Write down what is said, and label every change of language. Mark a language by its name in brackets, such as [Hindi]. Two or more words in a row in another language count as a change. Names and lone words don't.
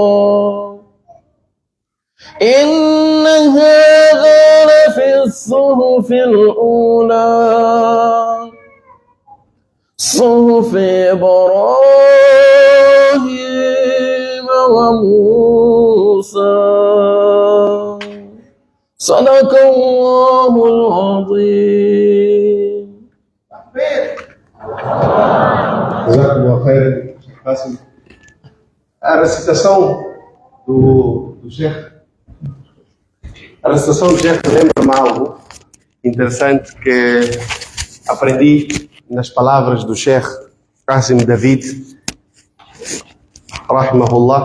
[Arabic] إن هذا لفي الصحف الأولى صحف إبراهيم وموسى صدق الله العظيم. جزاكم الله خيرا, Qasim. [Portuguese] A recitação do Sheikh. A recitação do Sheikh lembra-me algo interessante que aprendi nas palavras do Sheikh Qasim David, rahimahullah.